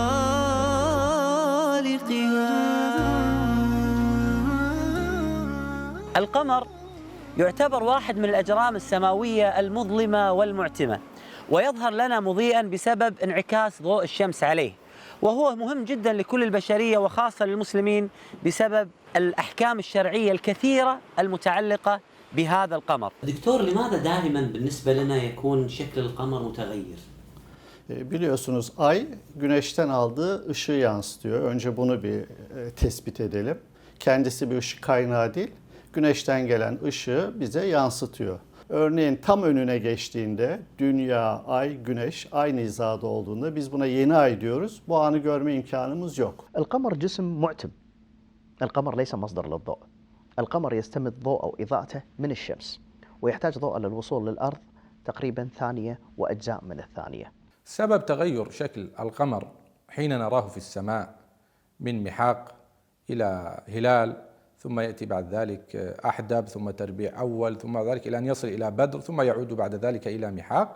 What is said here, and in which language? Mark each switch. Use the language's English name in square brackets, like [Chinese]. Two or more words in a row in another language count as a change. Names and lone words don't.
[Arabic] القمر يعتبر واحد من الأجرام السماوية المظلمة والمعتمة، ويظهر لنا مضيئا بسبب انعكاس ضوء الشمس عليه، وهو مهم جدا لكل البشرية وخاصة للمسلمين بسبب الأحكام الشرعية الكثيرة المتعلقة بهذا القمر. دكتور، لماذا دائما بالنسبة لنا يكون شكل القمر متغير؟ [Turkish] Biliyorsunuz ay güneşten aldığı ışığı yansıtıyor. Önce bunu bir tespit edelim. Kendisi bir ışık kaynağı değil. Güneşten gelen ışığı bize yansıtıyor. Örneğin tam önüne geçtiğinde dünya, ay, güneş aynı hizada olduğunda biz buna yeni ay diyoruz. Bu anı görme imkanımız yok. [Arabic] القمر جسم معتم. القمر ليس مصدر للضوء. القمر يستمد ضوء أو إضاءته من الشمس ويحتاج ضوء للوصول للأرض تقريبا ثانية وأجزاء من الثانية. سبب تغير شكل القمر حين نراه في السماء من محاق إلى هلال، ثم يأتي بعد ذلك أحدب، ثم تربيع أول، ثم بعد ذلك إلى أن يصل إلى بدر، ثم يعود بعد ذلك إلى محاق.